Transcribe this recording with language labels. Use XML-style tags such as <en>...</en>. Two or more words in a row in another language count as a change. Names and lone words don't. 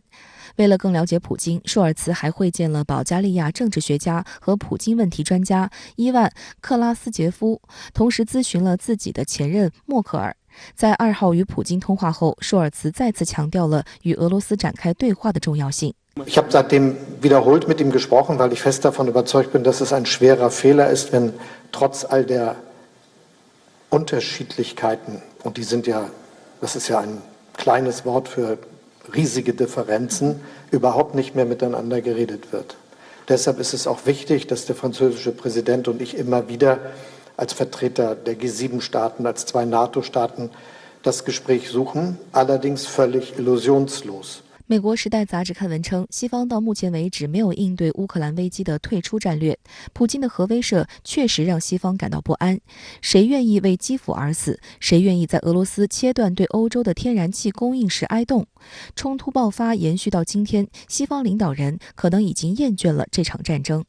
<zh>为了更了解普京，舒尔茨还会见了保加利亚政治学家和普京问题专家伊万·克拉斯杰夫，同时咨询了自己的前任默克尔。在2号与普京通话后，舒尔茨再次强调了与俄罗斯展开对话的重要性。</zh> <de>Ich habe seitdem wiederholt mit ihm gesprochen, weil ich fest davon überzeugt bin, dass es ein schwerer Fehler ist, wenn trotz all der Unterschiedlichkeiten, und die sind ja, das ist ja ein kleines Wort für riesige Differenzen, überhaupt nicht mehr miteinander geredet wird. Deshalb ist es auch wichtig, dass der französische Präsident und ich immer wieder als Vertreter der G7-Staaten, als 2 NATO-Staaten das Gespräch suchen, allerdings völlig illusionslos.</de> <zh>美国《时代》杂志刊文称，西方到目前为止没有应对乌克兰危机的退出战略。普京的核威慑确实让西方感到不安。谁愿意为基辅而死？谁愿意在俄罗斯切断对欧洲的天然气供应时哀动？冲突爆发延续到今天，西方领导人可能已经厌倦了这场战争。</zh>